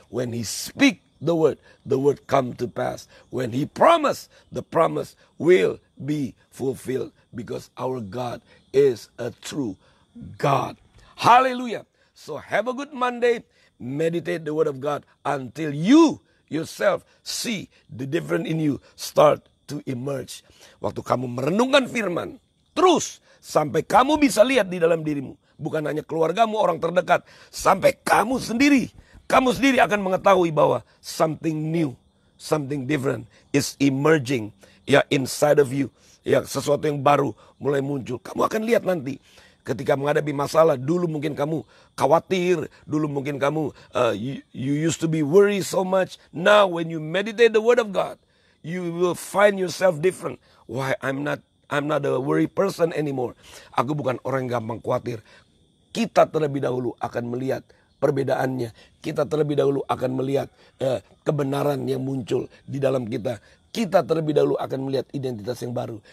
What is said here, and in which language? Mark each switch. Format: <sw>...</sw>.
<en>When He speak the word come to pass. When He promise, the promise will be fulfilled. Because our God is a true God. Hallelujah. So have a good Monday. Meditate the word of God until you yourself see the difference in you start to emerge.</en> <id>Waktu kamu merenungkan firman, terus sampai kamu bisa lihat di dalam dirimu. Bukan hanya keluargamu, orang terdekat. Sampai kamu sendiri akan mengetahui bahwa</id> <en>something new, something different is emerging</en> <id>ya</id> <en>inside of you.</en> <id>Ya, sesuatu yang baru mulai muncul. Kamu akan lihat nanti ketika menghadapi masalah. Dulu mungkin kamu khawatir, dulu mungkin kamu</id> <en>you used to be worried so much. Now when you meditate the word of God, you will find yourself different. Why I'm not a worry person anymore.</en> <id>Aku bukan orang yang gampang khawatir. Kita terlebih dahulu akan melihat perbedaannya. Kita terlebih dahulu akan melihat kebenaran yang muncul di dalam kita. Kita terlebih dahulu akan melihat identitas yang baru.</id>